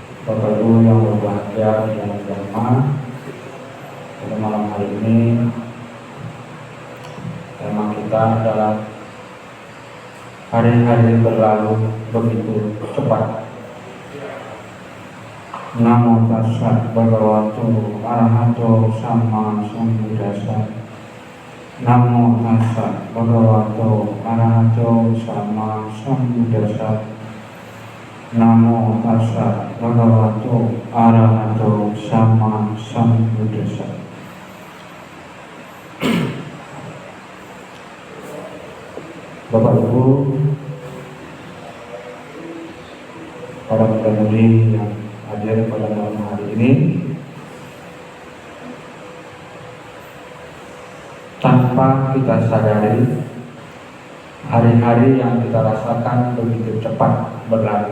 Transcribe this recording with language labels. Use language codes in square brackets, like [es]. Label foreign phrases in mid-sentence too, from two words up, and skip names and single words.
[id] Bapak Ibu yang berbahagia dalam agama, pada malam hari ini tema kita adalah hari-hari berlalu begitu cepat. [pi] Namo tassa bhagavato arahato sama sambuddhassa. Namo tassa bhagavato arahato sama sambuddhassa. Namo tassa bhagavato arahato sama sambuddhassa. [id] Bapak Ibu, para pendahulu yang hadir pada malam hari ini, tanpa kita sadari, hari-hari yang kita rasakan begitu cepat berlalu.